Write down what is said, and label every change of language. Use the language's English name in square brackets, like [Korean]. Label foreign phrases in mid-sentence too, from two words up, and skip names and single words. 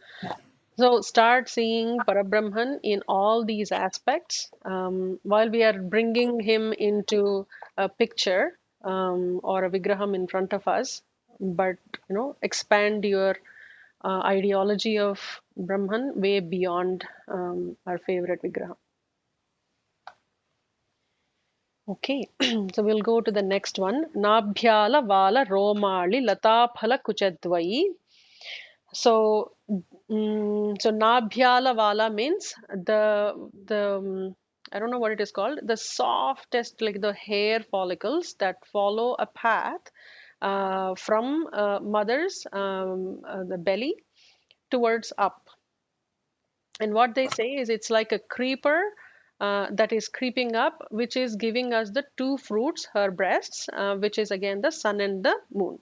[English] So start seeing Parabrahman in all these aspects, while we are bringing him into a picture, or a vigraham in front of us. But expand your ideology of Brahman way beyond our favorite vigraham. Okay, so we'll go to the next one. [Sanskrit] Nabhyala vala romali lataphala kuchadvayi. [English] So, so [Sanskrit] Nabhyala vala [English] means the I don't know what it is called. The softest, like the hair follicles that follow a path from mother's the belly towards up. And what they say is it's like a creeper that is creeping up, which is giving us the two fruits, her breasts, which is again the sun and the moon.